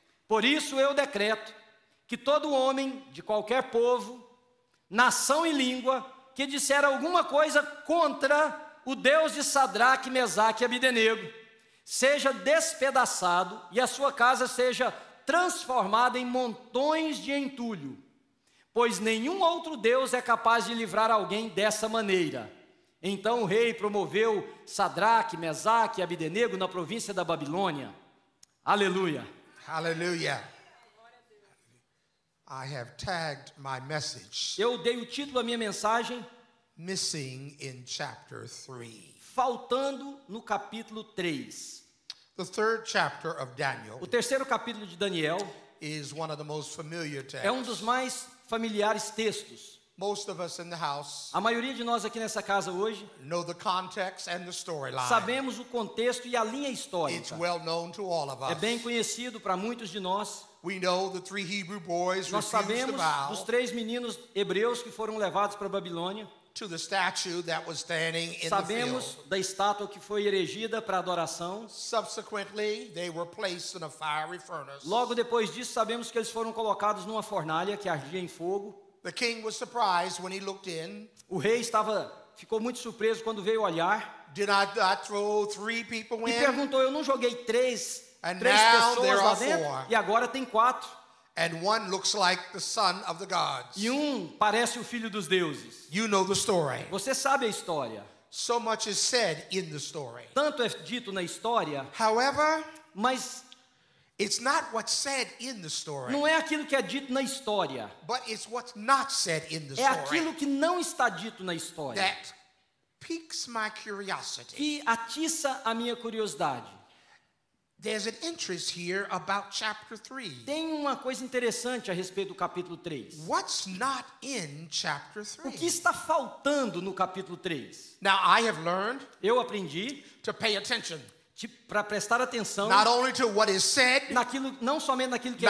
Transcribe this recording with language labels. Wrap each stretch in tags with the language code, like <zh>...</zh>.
<pt>Por isso eu decreto que todo homem de qualquer povo, nação e língua que disser alguma coisa contra o Deus de Sadraque, Mesaque e Abidenego seja despedaçado e a sua casa seja transformada em montões de entulho, pois nenhum outro Deus é capaz de livrar alguém dessa maneira. Então o rei promoveu Sadraque, Mesaque e Abidenego na província da Babilônia. Aleluia.</pt> <en>Hallelujah. I have tagged my message,</en> <pt>Eu dei o título à minha mensagem,</pt> <en>Missing in Chapter 3.</en> <pt>faltando no capítulo 3.</pt> <en>The third chapter of Daniel</en> <pt>O terceiro capítulo de Daniel</pt> <en>is one of the most familiar</en> <pt>é um dos</pt> <en>texts.</en> <pt>mais familiares textos.</pt> <en>Most of us in the house</en> <pt>A maioria de nós aqui nessa casa hoje</pt> <en>know the context and the storyline.</en> <pt>sabemos o contexto e a linha</pt> <en>It's</en> <pt>histórica.</pt> <en>well known to all of</en> <pt>É</pt> <en>us.</en> <pt>bem conhecido para muitos de nós.</pt> <en>We know the three Hebrew boys</en> <pt>Nós</pt> <en>refused to</en> <pt>sabemos dos</pt> <en>bow</en> <pt>3 meninos hebreus que foram levados para a Babilônia.</pt> <en>to the statue that was standing in the</en> <pt>Sabemos</pt> <en>field.</en> <pt>da estátua que foi erigida para adoração.</pt> <en>Subsequently, they were placed in a fiery furnace.</en> <pt>Logo depois disso, sabemos que eles foram colocados numa fornalha que ardia em fogo.</pt> <en>The king was surprised when he looked in.</en> <pt>O rei ficou muito surpreso quando veio olhar</pt> <en>Did I not throw 3 people</en> <pt>e</pt> <en>in?</en> <pt>perguntou: eu não joguei três</pt> <en>And</en> <pt>pessoas</pt> <en>now there</en> <pt>lá</pt> <en>are</en> <pt>dentro?</pt> <en>4.</en> <pt>E agora tem 4.</pt> <en>And one looks like the son of the gods.</en> <pt>E um parece o filho dos deuses.</pt> <en>You know the story.</en> <pt>Você sabe a história.</pt> <en>So much is said in the story.</en> <pt>Tanto é dito na história,</pt> <en>However,</en> <pt>mas</pt> <en>it's not what's said in the story,</en> <pt>não é aquilo que é dito na história.</pt> <en>but it's what's not said in the</en> <pt>É</pt> <en>story</en> <pt>aquilo que não está dito na história</pt> <en>that piques my curiosity.</en> <pt>que atiça a minha curiosidade.</pt> <en>There's an interest here about chapter 3.</en> <pt>Tem uma coisa interessante a respeito do capítulo 3.</pt> <en>What's not in chapter</en> <pt>O que</pt> <en>3?</en> <pt>está faltando no capítulo 3?</pt> <en>Now, I have learned</en> <pt>Eu aprendi</pt> <en>to pay attention</en> <pt>para prestar atenção</pt> <en>not only to what is said,</en> <pt>naquilo, não somente naquilo que é</pt>